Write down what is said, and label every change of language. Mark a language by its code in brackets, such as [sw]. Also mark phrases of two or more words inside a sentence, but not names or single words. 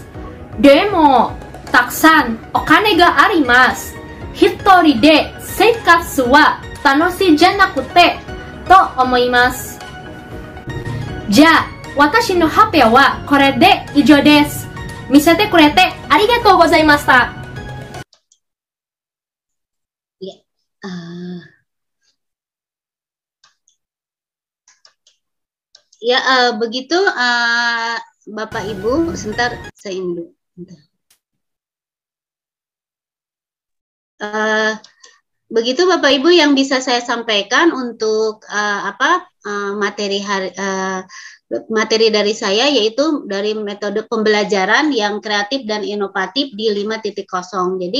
[ja] でもたくさんお金があります。一人で生活は楽しいじゃなくてと思います。じゃあ私の発表はこれで以上です。見せてくれてありがとうございました。 [id] Begitu Bapak Ibu, sebentar saya ini dulu. Begitu Bapak Ibu yang bisa saya sampaikan untuk materi dari saya, yaitu dari metode pembelajaran yang kreatif dan inovatif di 5.0.